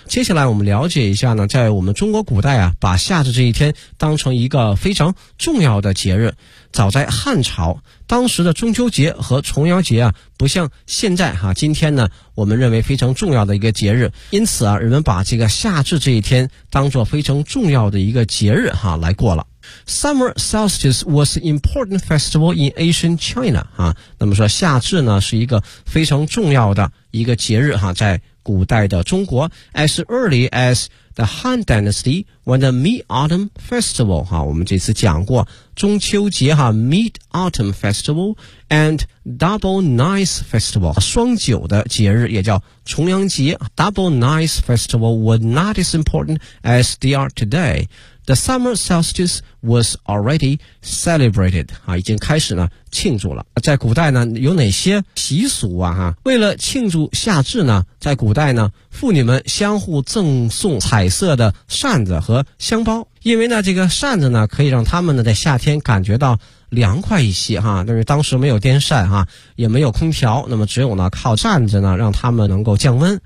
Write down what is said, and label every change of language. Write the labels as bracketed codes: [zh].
[zh] 接下来我们了解一下呢在我们中国古代啊把夏至这一天当成一个非常重要的节日。早在汉朝当时的中秋节和重阳节啊不像现在啊今天呢我们认为非常重要的一个节日。因此啊人们把这个夏至这一天当作非常重要的一个节日啊来过了。 [en] Summer solstice was an important festival in ancient China, [zh] 啊，那么说夏至呢是一个非常重要的一个节日啊，在古代的中国 [en] as early as the Han Dynasty when the Mid-Autumn Festival, [zh] 啊，我们这次讲过中秋节啊 [en] Mid-Autumn Festival and Double Nights Festival, [zh] 双九的节日也叫重阳节 [en] Double Nights Festival were not as important as they are today,The summer solstice was already celebrated, [zh] 啊已经开始呢庆祝了。在古代呢有哪些习俗啊哈、啊、为了庆祝夏至呢在古代呢妇女们相互赠送彩色的扇子和香包。因为呢这个扇子呢可以让他们呢在夏天感觉到凉快一些哈、啊、但是当时没有电扇哈、啊、也没有空调那么只有呢靠扇子呢让他们能够降温。